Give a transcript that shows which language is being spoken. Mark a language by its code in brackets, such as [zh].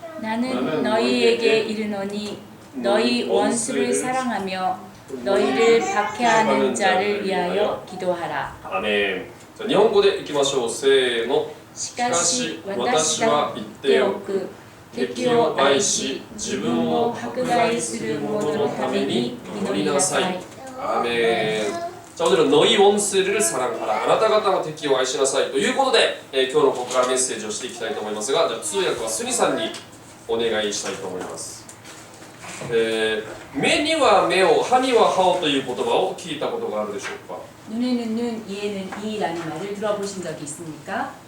[ko] 나는 너희에게 이르노니 너희 원수를 사랑하며 너희를 박해하는 자를 위하여 기도하라. 아멘. 자, 일본어로 [ja] いきましょう. せーの. しかし私は言っておく。敵を愛し自分を迫害する者のために祈りなさい。 [ko] 아멘. 자, 오늘은 너희 원수를 사랑하라. [ja] あなた方の敵を愛しなさいということで、今日のここからメッセージをしていきたいと思いますが、じゃあ通訳はスニさんにお願いしたいと思います。目には目を、歯には歯をという言葉を聞いたことがあるでしょうか。 [ko] 눈에는 눈, 이에는 이라는 말을 들어보신 적이 있습니까?